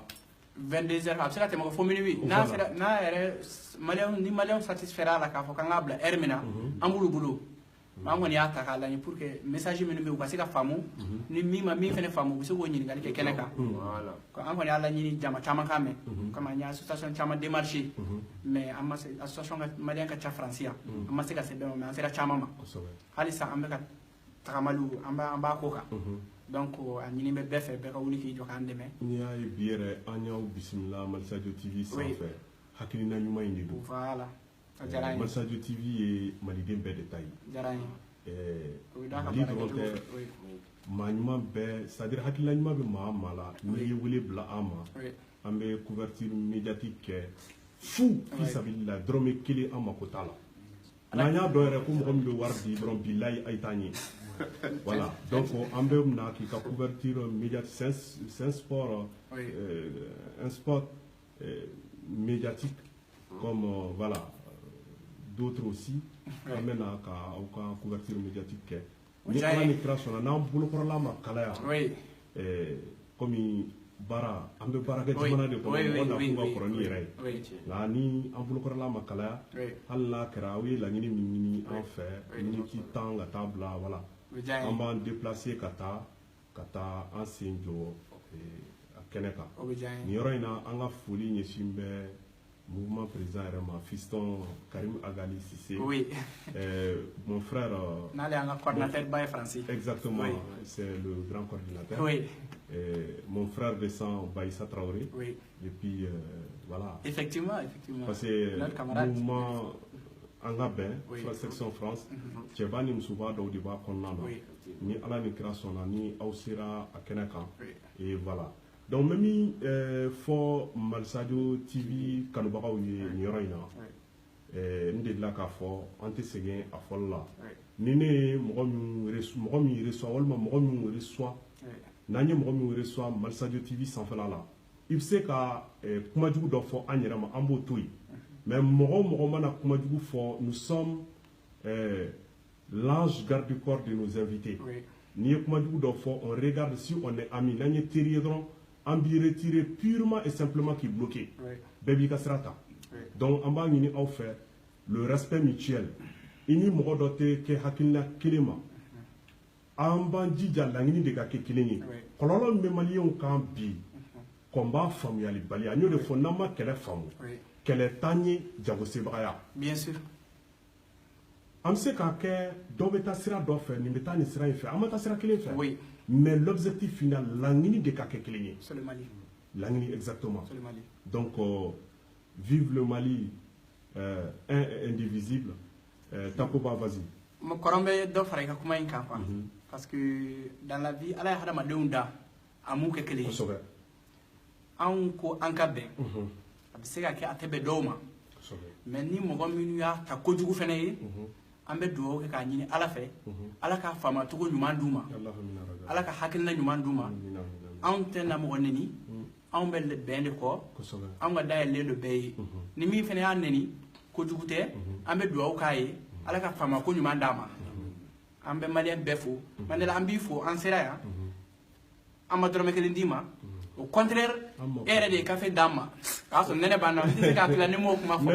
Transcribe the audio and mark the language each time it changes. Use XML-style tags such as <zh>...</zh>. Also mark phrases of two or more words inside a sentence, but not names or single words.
<bm>22h a bɛ se ka tɛmɛ fo minuit n'a yɛrɛ ni maliyɛnw satisfaira a la k'a fɔ k'an k'a bila heure min na an b'olu bolo an kɔni y'a ta k'a lajɛ</bm> <fr>pour que message</fr> <bm>minnu bɛ yen u ka se ka faamu ni min fana faamu u bɛ se k'o ɲininkali kɛ kɛnɛ kan an kɔni y'a laɲini jama caman k'a mɛn kama n ye association caman démarché mais an ma se association maliyɛn ka ca faransi yan an ma se ka se bɛɛ ma mais an sera caman ma halisa an bɛ ka tagamaliw an b'a ko kan donc a ɲini bɛ bɛɛ fɛ bɛɛ ka wuli k'i jɔ k'an dɛmɛ n'i y'a ye bi yɛrɛ an y'aw bisimila Malisajo TV sanfɛ hakilina ɲuman in de don voilà Malisajo TV ye maliden bɛɛ de ta ye Mali dɔrɔn tɛ maa ɲuman bɛɛ</bm> <fr>c'est à dire</fr> <bm>hakilina ɲuman bɛ maa o maa la n'i ye wele bila an ma an bɛ</bm> <fr>couverture médiatique</fr> <bm>kɛ fu fisabilila dɔrɔmɛ kelen an mako t'a la n'an y'a dɔn yɛrɛ ko mɔgɔ min bɛ wari di dɔrɔn bilayi a ye taa ɲɛ</bm> <fr>voilà donc</fr> <bm>an bɛ na k'i ka</bm> <fr>couverture médiatique c'est un sport médiatique comme voilà d'autres aussi</fr> <bm>an bɛ na k'aw ka</bm> <fr>couverture médiatique</fr> <bm>kɛ ni ala ni kira sɔnna n'an bolokɔrɔla ma kalaya komi baara an bɛ baara kɛ jamana de kɔnɔ mɔgɔ nakun ka kɔrɔ ni yɛrɛ ye nka ni an bolokɔrɔla ma kalaya hali n'a kɛra aw ye laɲini min ɲini an fɛ miniti 10 ka taa bila voilà an b'an déplacer ka taa an sen jɔ a kɛnɛ kan nin yɔrɔ in na an ka foli ɲɛsin bɛ</bm> <fr>mouvement président</fr> <bm>yɛrɛ ma fiston Karim Agali Cissé</bm> <fr>mon frère</fr> <bm>n'ale y'an ka coordinateur ba ye Faransi</bm> <fr>exactement c'est le grand coordinateur mon frère de sang Baïssa Traoré et puis voilà effectivement parce que mouvement</fr> <bm>an ka bɛn</bm> <fr>section France</fr> <bm>cɛba ni musoba dɔw de b'a kɔnɔna na ni ala ni kira sɔnna ni aw sera a kɛnɛ kan</bm> <fr>et voilà donc</fr> <bm>n bɛ min fɔ Malisajo TV kanubagaw ye nin yɔrɔ in na n delila k'a fɔ an tɛ sɛgɛn a fɔli la ni ne ye mɔgɔ min reçoit walima mɔgɔ min reçoit n'an ye mɔgɔ min reçoit Malisajo TV sanfɛla la i bɛ se ka kumajugu dɔ fɔ an yɛrɛ ma an b'o to yen mais mɔgɔ o mɔgɔ mana kumajugu fɔ</bm> <fr>nous sommes l'ange garde du corps de nos invités</fr> <bm>n'i ye kumajugu dɔ fɔ</bm> <fr>on regarde si on est ami</fr> <bm>n'an ye teri ye dɔrɔn an b'i retirer</bm> <fr>purement et simplement</fr> <bm>k'i bloquer bɛɛ b'i ka sira ta donc an b'a ɲini aw fɛ</bm> <fr>le respect mutuel</fr> <bm>i ni mɔgɔ dɔ tɛ kɛ hakilina kelen ma an b'an jija laɲini de ka kɛ kelen ye kɔlɔlɔ min bɛ maliyɛnw kan bi kɔn b'a faamuyali baliya n y'o de fɔ n'an ma kɛlɛ faamu kɛlɛ t'an ye jagosebagaya</bm> <fr>bien sûr</fr> <bm>an bɛ se k'a kɛ dɔ bɛ taa sira dɔ fɛ nin bɛ taa nin sira in fɛ an ma taa sira kelen fɛ</bm> <fr>mais l'objectif final</fr> <bm>laɲini de ka kɛ kelen ye</bm> <fr>c'est le Mali</fr> <bm>laɲini exactement</bm> <fr>c'est le Mali donc vive le Mali un et indivisible Takoba vas-y</fr> <bm>kɔrɔn bɛ dɔ fara i ka kuma in kan</bm> <fr>quoi parce que dans la vie</fr> <bm>ala ye hadamadenw da a m'u kɛ kelen ye anw ko an ka bɛn a bɛ se ka kɛ a tɛ bɛn dɔw ma mais ni mɔgɔ minnu y'a ta kojugu fana ye an bɛ dugawu kɛ k'a ɲini ala fɛ ala ka faamacogo ɲuman d'u ma ala ka hakilina ɲuman d'u ma anw tɛ na mɔgɔ neni anw bɛ bɛn de kɔ anw ka dayɛlɛlen do bɛɛ ye ni min fana y'a neni kojugu tɛ an bɛ dugawu k'a ye ala ka faamako ɲuman d'a ma an bɛ maliyɛn bɛɛ fo mandela an b'i fo an sera yan an ma dɔrɔmɛ kelen d'i ma</bm> <fr>au contraire</fr> <bm>e yɛrɛ de ye kafe d'an ma k'a sɔrɔ nɛnɛ b'an na n tɛ se k'a tila ni m'o kuma fɔ</bm>